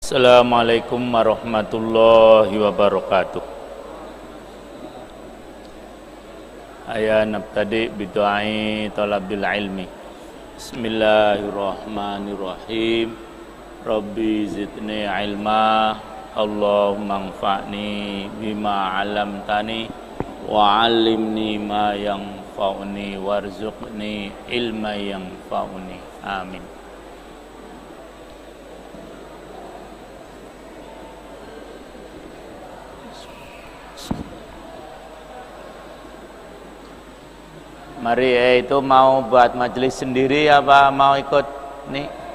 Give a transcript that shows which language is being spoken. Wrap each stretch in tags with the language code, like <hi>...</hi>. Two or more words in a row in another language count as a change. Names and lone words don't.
<ar>السلام عليكم ورحمة الله وبركاته. هيا نبتدي بدعاء طلب العلم. Bismillahirrahmanirrahim. رب زدني علما. اللهم انفعني بما علمتني وعلمني ما ينفعني وارزقني علما ينفعني. Amin.</ar> <id>Mari itu mau buat majelis sendiri apa mau ikut nih?</id>